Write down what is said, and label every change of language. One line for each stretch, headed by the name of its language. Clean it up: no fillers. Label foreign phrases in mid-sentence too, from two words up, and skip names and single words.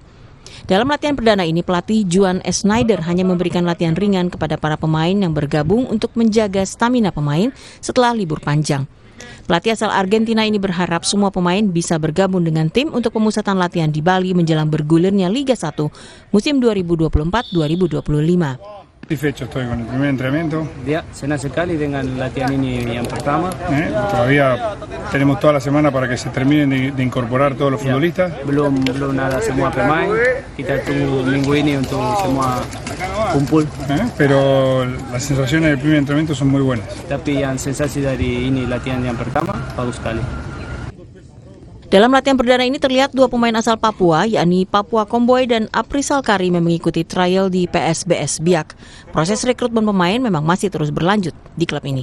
Indonesian: Dalam latihan perdana ini, pelatih Juan Schneider hanya memberikan latihan ringan kepada para pemain yang bergabung untuk menjaga stamina pemain setelah libur panjang. Pelatih asal Argentina ini berharap semua pemain bisa bergabung dengan tim untuk pemusatan latihan di Bali menjelang bergulirnya Liga 1 musim 2024-2025.
Spanish: Satisfecho estoy con el primer entrenamiento.
Indonesian: Ya, senang sekali dengan latihan ini yang pertama.
Spanish: Todavía tenemos toda la semana para que se terminen de incorporar todos los futbolistas.
Indonesian: Belum ada semua pemain. Kita tunggu minggu ini untuk semua kumpul.
Spanish: Pero las sensaciones del primer entrenamiento son muy buenas.
Indonesian: Tapi yang sensasi dari ini latihan yang pertama bagus sekali. Dalam latihan perdana ini terlihat 2 pemain asal Papua, yakni Papua Komboy dan Aprisal Karim yang mengikuti trial di PSBS Biak. Proses rekrutmen pemain memang masih terus berlanjut di klub ini.